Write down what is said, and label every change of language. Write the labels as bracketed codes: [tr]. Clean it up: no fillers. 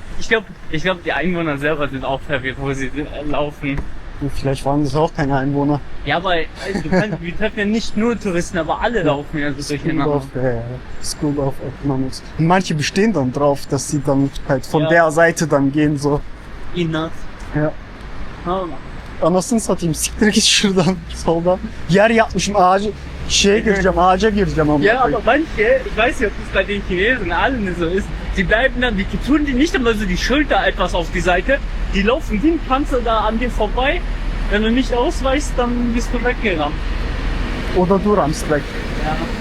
[de] Ich glaube, die Einwohner selber sind auch verwirrt, wo sie laufen. vielleicht waren das auch keine Einwohner. Ja, aber wir treffen ja nicht nur Touristen, aber alle laufen ja so durcheinander. School of Economics. Und manche bestehen dann drauf, dass sie dann halt von Ja. der Seite dann gehen, so. [tr] İnat. [de] Ja. Ha, [tr] Anasını satayım, siktir git şuradan soldan. Yer yapmışım ağaca gireceğim ama. [de] Ja, aber manche, ich weiß nicht, ob das bei den Chinesen allen so ist, die bleiben dann, die tun die nicht einmal so die Schulter etwas auf die Seite, die laufen wie ein Panzer da an dir vorbei. Wenn du nicht ausweichst, dann bist du weggerannt. Oder du rammst weg. Ja.